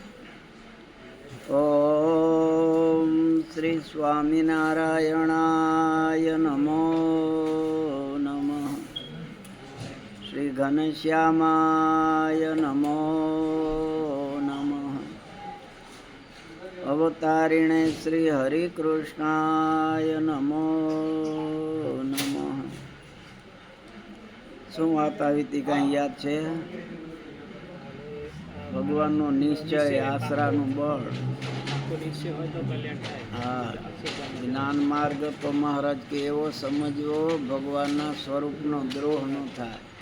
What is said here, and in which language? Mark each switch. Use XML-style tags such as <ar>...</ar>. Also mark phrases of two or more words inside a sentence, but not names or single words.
<sa>ॐ श्री स्वामिनारायणाय नमो नमः। श्री घनश्यामाय नमो नमः। अवतारिणे श्री हरिकृष्णाय नमो नमः।</sa> <gu>શું વાત આવી હતી કાંઈ યાદ છે? ભગવાનનો નિશ્ચય, આશરાનું બળ. હા, જ્ઞાન માર્ગ તો મહારાજ કે એવો સમજવો ભગવાનના સ્વરૂપનો દ્રોહ ન થાય.</gu>